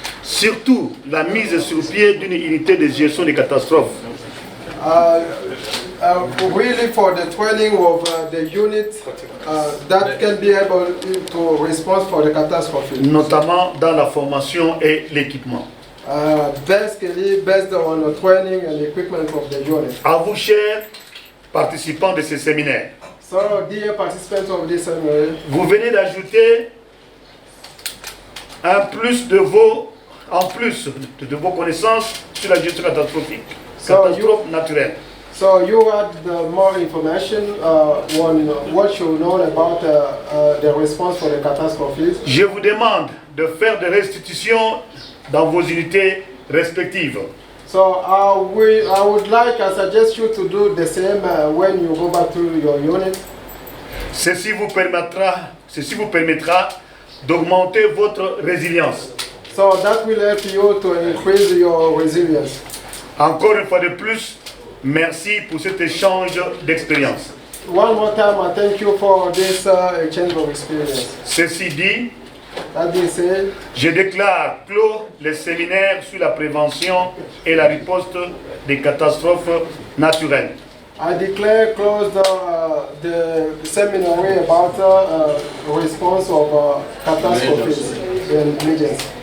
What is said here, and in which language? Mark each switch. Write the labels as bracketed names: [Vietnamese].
[French] Surtout la mise sur pied d'une unité de gestion des catastrophes. [English] Really for the training of the unit that can be able to respond for the catastrophe. [French] Notamment dans la formation et l'équipement. [English] Basically based on the training and equipment of the unit. [French] À vous, chers participants de ce séminaire. [English] So, dear participants of this seminar, [French] vous venez d'ajouter en plus de vos connaissances sur la gestion catastrophique, catastrophe naturelle. [English] So you had more information on what you know about the response for the catastrophes. [French] Je vous demande de faire des restitutions dans vos unités respectives. [English] So I would like, I suggest you to do the same when you go back to your unit. [French] Ceci vous permettra d'augmenter votre résilience. [English] So that will help you to increase your resilience. [French] Encore une fois de plus, merci pour cet échange d'expérience. [English] One more time, I thank you for this exchange of experience. [French] Ceci dit, [English] that being said, [French] je déclare clos le séminaire sur la prévention et la riposte des catastrophes naturelles. [English] I declare closed the seminar about response of catastrophes and emergencies.